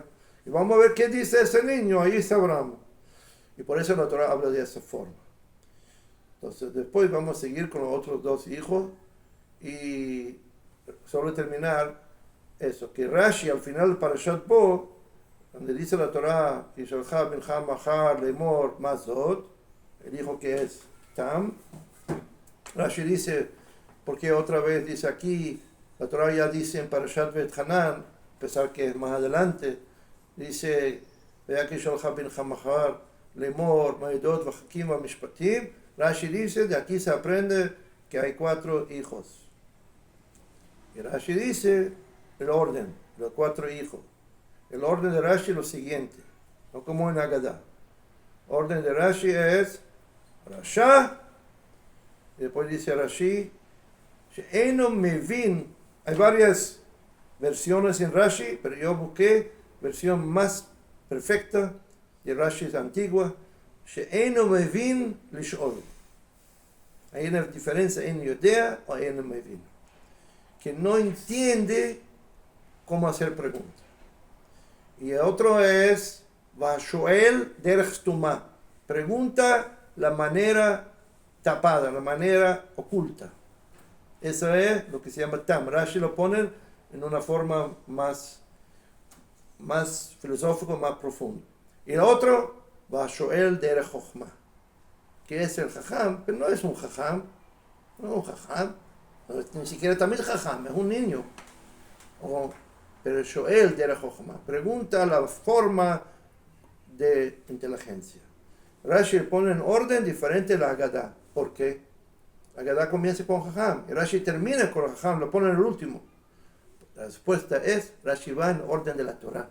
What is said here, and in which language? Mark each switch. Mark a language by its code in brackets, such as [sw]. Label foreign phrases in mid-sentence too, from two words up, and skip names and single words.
[es] Y vamos a ver qué dice ese niño, ahí sabremos. Y por eso la Torah habla de esa forma. Entonces después vamos a seguir con los otros dos hijos. Y solo terminar eso, que Rashi al final para Parashat Bo, donde dice la Torah, Yishalcha [he] בנך מחר לאמר מה זאת, [es] el hijo que es Tam, Rashi dice, porque otra vez dice aquí, la Torah ya dice en Parashat Bet Hanan, a pesar que es más adelante, dice, vea que [he] ישאלך בנך מחר לאמר מה העדות והחקים והמשפטים, [es] Rashi dice, de aquí se aprende que hay 4 hijos. Y Rashi dice el orden, los 4 hijos. El orden de Rashi es lo siguiente, no como en Haggadah. El orden de Rashi es Rasha, y después dice Rashi, [he] שאינו מבין. [es] Hay varias versiones en Rashi, pero yo busqué versión más perfecta de Rashi antigua. [he] שאינו מבין לשאול. [es] Hay una diferencia en Yodea o en mevin, que no entiende cómo hacer preguntas. Y el otro es [he] ושואל דרך תמה, [es] pregunta la manera tapada, la manera oculta. Eso es lo que se llama Tam. Rashi lo pone en una forma más filosófica, más profunda. Y el otro, [he] ושואל דרך חכמה, [es] que es el jajam, pero no es un jajam, no es un jajam, ni siquiera también jajam, es un niño. [he] Pero שואל דרך חכמה, [es] pregunta la forma de inteligencia. Rashi pone en orden diferente la Haggadah. ¿Por qué? La Haggadah comienza con jajam y Rashi termina con jajam, lo pone en el último. La respuesta es, Rashi va en orden de la Torah.